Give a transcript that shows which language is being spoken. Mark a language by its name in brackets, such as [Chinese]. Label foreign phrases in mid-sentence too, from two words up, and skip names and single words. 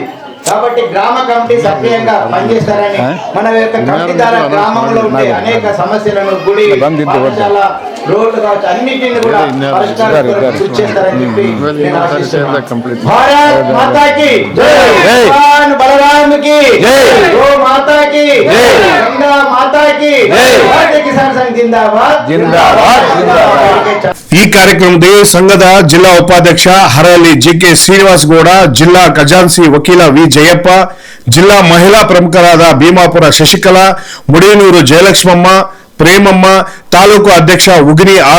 [Telugu] కాబట్టి గ్రామ కమిటీ సక్రియంగా పనిచేస్తారని మన యొక్క కమిటీ ద్వారా గ్రామంలో ఉండే అనేక సమస్యలను గుడి పాఠశాల రోడ్లు కావచ్చు అన్నింటిని కూడా పరిష్కారం కృషి చేస్తారని చెప్పి నేను ఆశిస్తున్నాను. [Hindi] भारत माता की जय, भगवान बलराम की जय, गो माता की जय, गंगा माता की जय, [Kannada] ಭಾರತೀಯ ಕಿಸಾನ್ ಸಂಘ [Hindi] ज़िंदाबाद ज़िंदाबाद ज़िंदाबाद. [Kannada] ಈ ಕಾರ್ಯಕ್ರಮದಲ್ಲಿ ಸಂಘದ ಜಿಲ್ಲಾ ಉಪಾಧ್ಯಕ್ಷ ಹರಳಿ ಜಿಕೆ ಶ್ರೀನಿವಾಸ್ ಗೌಡ, ಜಿಲ್ಲಾ ಖಜಾನ್ಸಿ ವಕೀಲ ವಿ ಜಯಪ್ಪ, ಜಿಲ್ಲಾ ಮಹಿಳಾ ಪ್ರಮುಖರಾದ ಭೀಮಾಪುರ ಶಶಿಕಲಾ, ಮುಡಿಯನೂರು ಜಯಲಕ್ಷ್ಮಮ್ಮ, ಪ್ರೇಮಮ್ಮ, ತಾಲೂಕು ಅಧ್ಯಕ್ಷ ಉಗಿನಿ ಆರ್